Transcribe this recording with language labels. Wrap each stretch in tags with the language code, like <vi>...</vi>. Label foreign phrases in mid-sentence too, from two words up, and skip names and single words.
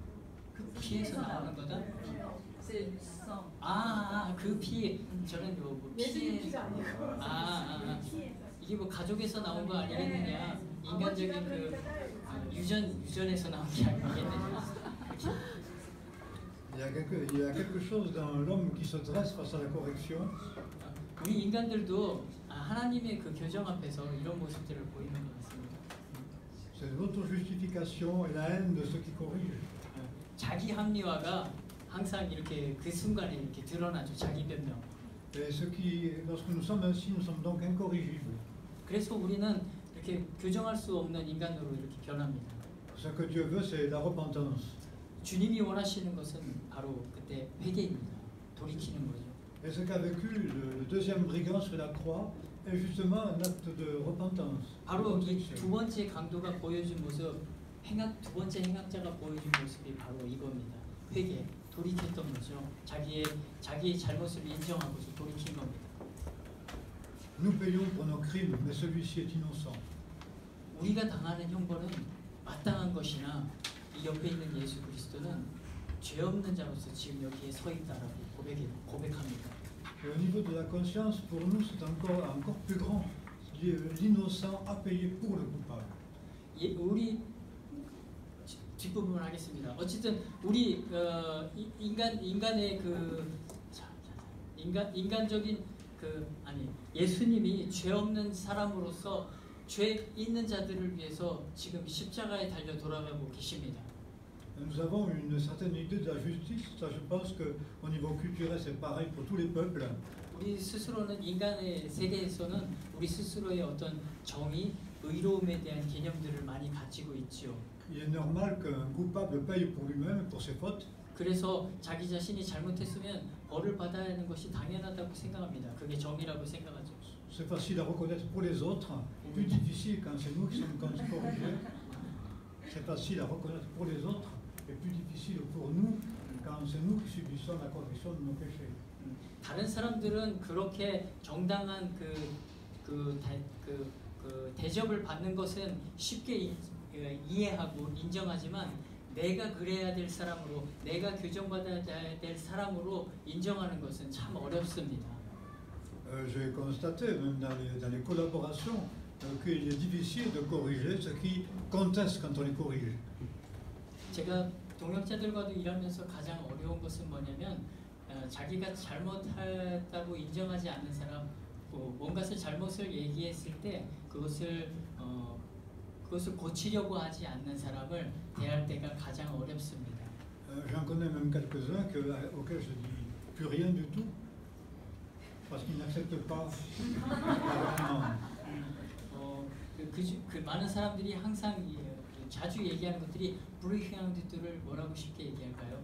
<ko>피해서 나오는 거다? 그 피, 저는 뭐 피해. 피가 아니고. 이게 뭐 가족에서 나온 거 아니겠느냐? 인간적인 유전에서 나온 게 아니겠느냐?</ko> <fr>Il y a quelque chose dans l'homme qui se dresse face à la correction.</fr> <ko>우리 인간들도 하나님의 그 교정 앞에서 이런 모습들을 보이는 것 같습니다.</ko> <fr>C'est l'auto-justification et la haine de ceux qui corrigent.</fr> <ko>자기 합리화가 항상 이렇게 그 순간에 이렇게 드러나죠. 자기 변명.</ko> <fr>Et lorsque nous sommes ainsi, nous sommes donc incorrigibles.</fr> <ko>그래서 우리는 이렇게 교정할 수 없는 인간으로 이렇게 변합니다.</ko> <fr>Ce que Dieu veut, c'est la repentance.</fr> <ko>주님이 원하시는 것은 바로 그때 회개입니다. 돌이키는 거죠.</ko> <fr>Et ce qu'a vécu le deuxième brigand sur la croix est justement un acte de repentance.</fr> <ko>바로 이 두 번째 강도가 보여준 모습, 두 번째 행악자가 보여준 모습이 바로 이겁니다. 회개, 돌이켰던 거죠. 자기의 잘못을 인정하고서 돌이킨 겁니다.</ko> <fr>Nous payons pour nos crimes, mais celui-ci est innocent.</fr> <ko>우리가 당하는 형벌은 마땅한 것이나 이 옆에 있는 예수 그리스도는 죄 없는 자로서 지금 여기에 서 있다라고 고백합니다.</ko> <fr>Et au niveau de la conscience, pour nous, c'est encore plus grand. L'innocent a payé pour le coupable.</fr> <ko>우리 뒷부분 하겠습니다. 어쨌든 우리 인간의 인간적인 예수님이 죄 없는 사람으로서 죄 있는 자들을 위해서 지금 십자가에 달려 돌아가고 계십니다.</ko> <fr>Nous avons une certaine idée de la justice. Ça, je pense qu'au niveau culturel, c'est pareil pour tous les peuples.</fr> <ko>우리 스스로는 인간의 세계에서는 우리 스스로의 어떤 정의, 의로움에 대한 개념들을 많이 가지고 있지요.</ko> <fr>Il est normal qu'un coupable paye pour lui-même, pour ses fautes.</fr> <ko>그래서 자기 자신이 잘못했으면 벌을 받아야 하는 것이 당연하다고 생각합니다. 그게 정의라고 생각하죠.</ko> <fr>C'est facile à reconnaître pour les autres, plus difficile quand c'est nous qui sommes corrigés. C'est facile à reconnaître pour les autres et plus difficile pour nous quand c'est nous qui subissons la correction de nos péchés.</fr> <ko>다른 사람들은 그렇게 정당한 대접을 받는 것은 쉽게 이해하고 인정하지만 내가 그래야 될 사람으로, 내가 교정받아야 될 사람으로 인정하는 것은 참 어렵습니다.</ko> <fr>J'ai constaté, même dans les collaborations, qu'il est difficile de corriger ceux qui contestent quand on les corrige.</fr> <ko>제가 동역자들과도 일하면서 가장 어려운 것은 뭐냐면 자기가 잘못했다고 인정하지 않는 사람, 뭔가를 잘못을 얘기했을 때 그것을 고치려고 하지 않는 사람을 대할 때가 가장 어렵습니다.</ko> <fr>J'en connais même quelques-uns auxquels je dis plus rien du tout. Parce qu'ils n'acceptent pas</fr> <ko>그 많은 사람들이 항상 자주 얘기하는 것들이 불의향들을 뭐라고 쉽게 얘기할까요?</ko>